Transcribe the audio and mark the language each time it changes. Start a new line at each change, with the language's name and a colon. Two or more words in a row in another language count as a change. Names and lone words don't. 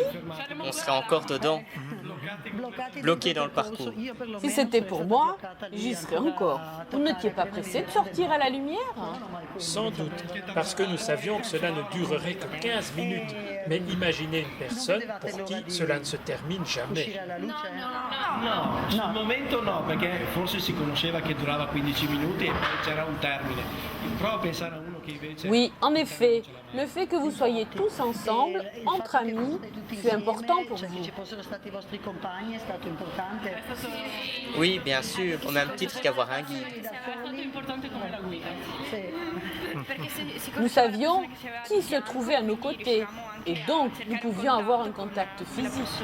French: On serait encore dedans, bloqué dans le parcours. si c'était pour moi, j'y serais encore. Vous n'étiez pas pressé de sortir à la lumière? Sans doute, parce que nous savions que cela ne durerait que 15 minutes. Mais imaginez une personne pour qui cela ne se termine jamais.
Italian: No, sul momento no, perché forse si conosceva che durava 15 minuti e poi c'era un termine. Prova a pensare a uno che invece...
French: Oui, en effet, le fait que vous soyez tous ensemble, entre amis, fut important pour vous. Oui, bien sûr, au même titre qu'avoir un guide. Nous savions qui se trouvait à nos côtés et donc nous pouvions avoir un contact physique.